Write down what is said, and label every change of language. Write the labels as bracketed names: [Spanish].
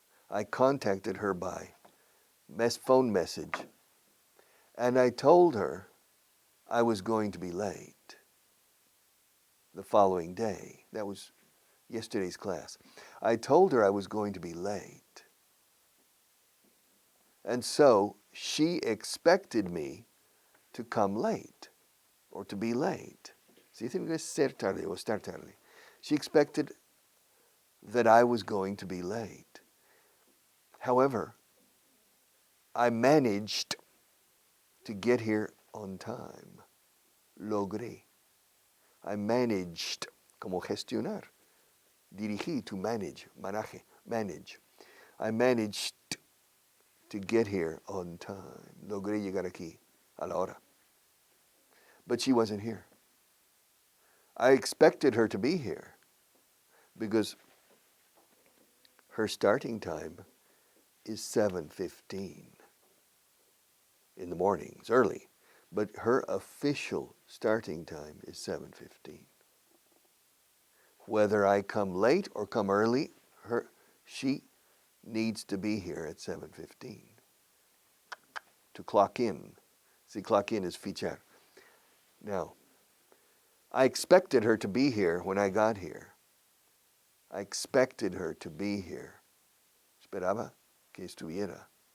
[English] I contacted her by phone message, and I told her I was going to be late the following day. That was yesterday's class. I told her I was going to be late. And so she expected me to come late or to be late. [Spanish] Si tiene que ser tarde o estar tarde. [English] She expected that I was going to be late. However, I managed to get here on time. [Spanish] Logré. [English] I managed, [Spanish] como gestionar. Dirigí, [English] to manage, manage. I managed to get here on time. [Spanish] Logré llegar aquí a la hora. [English] But she wasn't here. I expected her to be here because her starting time is 7:15 in the morning. It's early. But her official starting time is 7:15. Whether I come late or come early, she needs to be here at 7:15 to clock in. See, clock in is fichar. Now, I expected her to be here when I got here. I expected her to be here. [Spanish] Esperaba que estuviera.